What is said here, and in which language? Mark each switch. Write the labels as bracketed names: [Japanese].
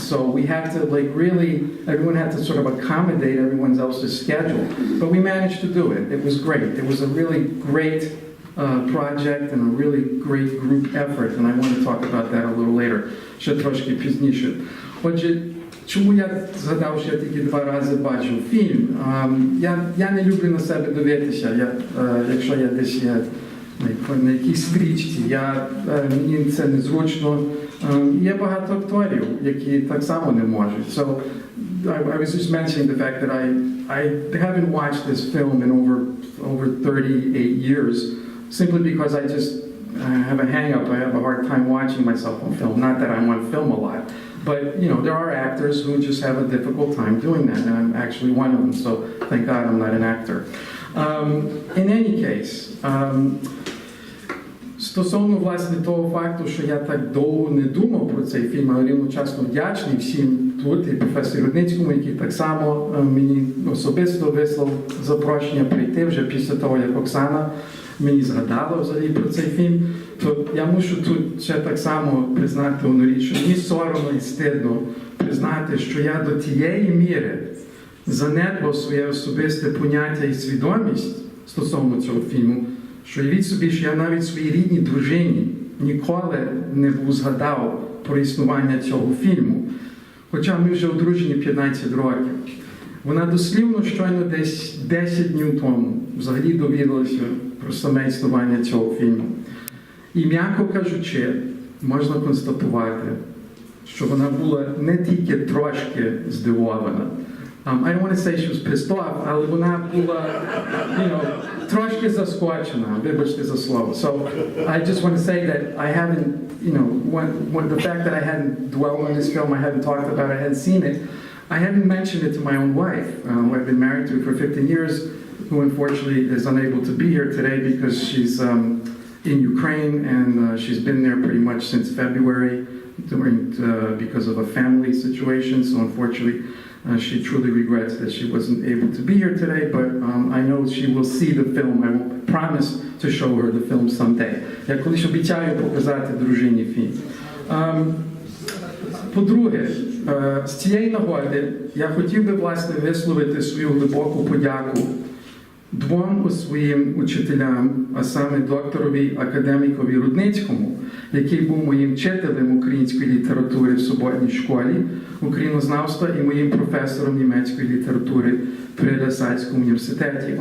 [English] So we had to everyone had to sort of accommodate everyone else's schedule. But we managed to do it. It was great. It was a really great project and a really great group effort, and I want to talk about that a little later, [Ukrainian] ще трошки пізніше. Отже, чому я згадав, що я тільки 2 рази бачив фільм? Я не люблю на себе дивитися, якщо я десь є на якійсь стрічці, мені це незручно. Є багато акторів, які так само не можуть. [English] So I was just mentioning the fact that I haven't watched this film in over 38 years, simply because I have a hang-up. I have a hard time watching myself on film. Not that I want film a lot, but there are actors who just have a difficult time doing that, and I'm actually one of them. So thank God I'm not an actor. In any case, [Ukrainian] стосовно, власне, того факту, що я так довго не думав про цей фільм, але рівночасно вдячний всім тут, і професору Рудницькому, який так само мені особисто вислав запрошення прийти вже після того, як Оксана мені згадала взагалі про цей фільм, то я мушу тут ще так само признати одну річ, що мені соромно і стидно признати, що я до тієї міри занедбав своє особисте поняття і свідомість стосовно цього фільму, що уявіть собі, що я навіть своїй рідній дружині ніколи не був згадав про існування цього фільму. Хоча ми вже одружені 15 років. Вона дослівно щойно десь 10 днів тому взагалі довідалася про саме існування цього фільму. І, м'яко кажучи, можна констатувати, що вона була не тільки трошки здивована. [English] I don't want to say she was pissed off, [Ukrainian] але вона була, трошки заскочена, вибачте за слово. [English] So I just want to say that I haven't, the fact that I hadn't dwelled on this film, I hadn't talked about it, I hadn't seen it, I hadn't mentioned it to my own wife, who I've been married to for 15 years, who unfortunately is unable to be here today because she's in Ukraine, and she's been there pretty much since February because of a family situation, so unfortunately she truly regrets that she wasn't able to be here today, but I know she will see the film. I will promise to show her the film someday. [Ukrainian] Я колись обіцяю показати дружині фільм. По-друге, з цієї нагоди я хотів би, власне, висловити свою глибоку подяку 2 своїм учителям, а саме докторові академікові Рудницькому, який був моїм вчителем української літератури в суботній школі українознавства і моїм професором німецької літератури при Ласальському університеті.